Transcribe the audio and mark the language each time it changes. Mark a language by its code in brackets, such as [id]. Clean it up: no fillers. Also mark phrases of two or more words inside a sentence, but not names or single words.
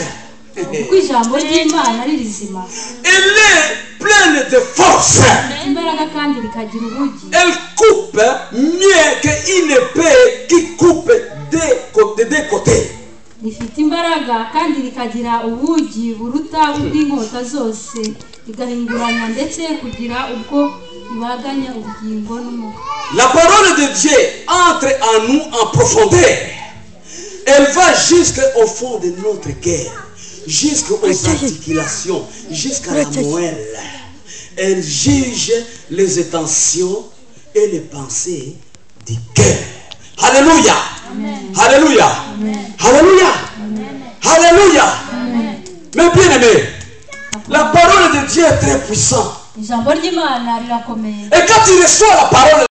[rw] kuko ijambo ry'Imana ari rizima, [fr] Elle est pleine de force. [rw] imbaraga kandi rikagira ubugi. [fr] Elle coupe mieux qu'une épée qui coupe des deux côtés. [rw] Rifite imbaraga kandi rikagira ubugi buruta ubw'inkota zose, rigahinguranya ndetse kugira ubwo ibaganya ubugingo n'umubiri. [fr] La parole de Dieu entre en nous en profondeur. Elle va jusqu'au fond de notre cœur, jusqu'aux articulations, jusqu'à la moelle. Elle juge les intentions et les pensées du cœur. Alléluia. Amen. Alléluia. Amen. Alléluia. Amen. Alléluia. Amen. Mais bien aimé, la parole de Dieu est très puissante. [rw] Ijambo ry'Imana rirakomeye. [fr] Et quand tu reçois la parole